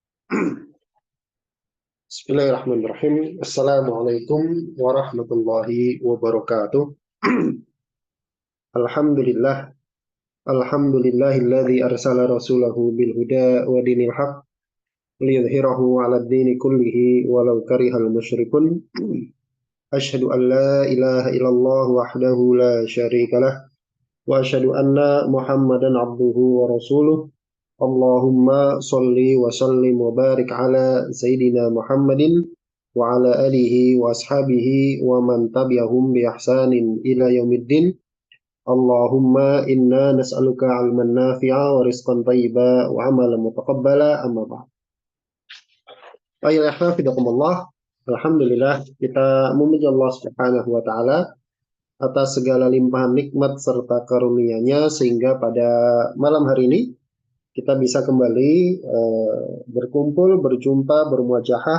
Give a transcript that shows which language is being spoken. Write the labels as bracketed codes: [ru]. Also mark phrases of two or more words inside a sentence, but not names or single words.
[ar] Bismillahirrahmanirrahim. السلام عليكم ورحمة الله وبركاته. الحمد لله. الحمد لله الذي أرسل رسوله بالهدى ودين الحق ليظهره على الدين كله ولو كره المشركون. أشهد أن لا إله إلا الله وحده لا شريك له وأشهد أن محمدا عبده ورسوله. اللهم صل وسلم وبارك على سيدنا محمد وعلى آله وأصحابه ومن تبعهم بإحسان إلى يوم الدين. اللهم إنا نسألك علما نافعا ورزقا طيبا وعملا متقبلا، أما بعد. [id] Ayolah hafizakumullah. Alhamdulillah, kita memuji Allah [ar] سبحانه وتعالى [id] atas segala limpahan nikmat serta karunia-Nya sehingga pada malam hari ini kita bisa kembali berkumpul, berjumpa, bermuajahah.